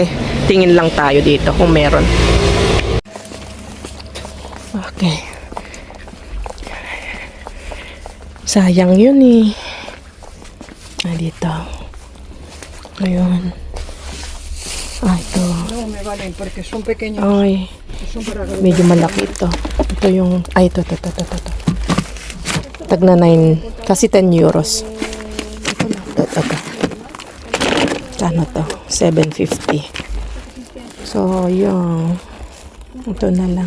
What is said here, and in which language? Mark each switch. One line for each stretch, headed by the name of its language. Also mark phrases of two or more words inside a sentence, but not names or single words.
Filipino: Tingin lang tayo dito kung meron. Okay. Sayang yun eh. Dito. Ayun. Ito.
Spanish: No me valen porque son pequeños. Ay. Son para
Filipino: Medyo malaki ito. Ito yung, ito. Tagna 9, kasi 10 euros. Ito. Kano to? 750. So, yung, ito na lang.